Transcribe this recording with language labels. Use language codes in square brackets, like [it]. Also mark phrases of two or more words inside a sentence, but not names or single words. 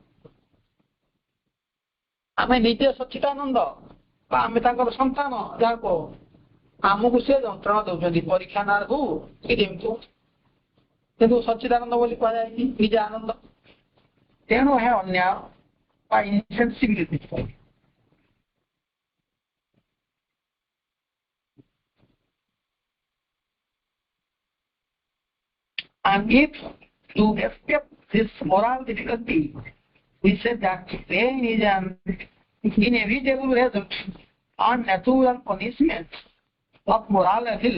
[or] ଆମେ ନିଜେ ସଚ୍ଚିଦାନନ୍ଦ ବା ଆମେ ତାଙ୍କର ସନ୍ତାନ, ଯାହାକୁ ଆମକୁ ସେ ଯନ୍ତ୍ରଣା ଦଉଛନ୍ତି ପରୀକ୍ଷା ନା ହଉ କି ଯେମିତି ହଉ, କିନ୍ତୁ ସଚ୍ଚିଦାନନ୍ଦ ବୋଲି କୁହାଯାଇଛି ନିଜେ ଆନନ୍ଦ। ତେଣୁ ଏହା ଅନ୍ୟାୟ ବା ଇନସେନ୍ସିବିଲିଟି। [en] And if to escape this moral difficulty, we say that pain is an inevitable result and natural punishment of moral evil.